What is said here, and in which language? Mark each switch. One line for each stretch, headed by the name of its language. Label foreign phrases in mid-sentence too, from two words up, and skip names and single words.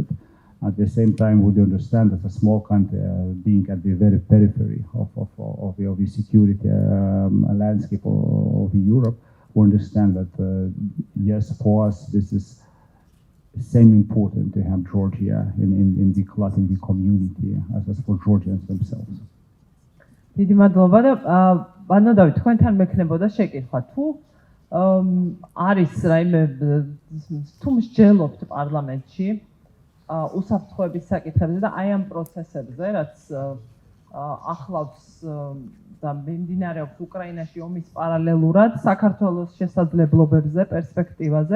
English: At the same time, we do understand that a small country being at the very periphery of the security landscape of Europe, we understand that yes, for us this is same important to have Georgia in the community as for Georgians themselves.
Georgian: დიდი მადლობა და ბანოდავი თქვენთან მექნებოდა შეკითხვა თუ არის რაიმე თუ მსჯელობთ პარლამენტში უსაფრთხოების საკითხებზე და აი ამ პროცესებზე, რაც ახლავს და მიმდინარეობს უკრაინაში ომის პარალელურად საქართველოს შესაძლებლობებზე, პერსპექტივაზე.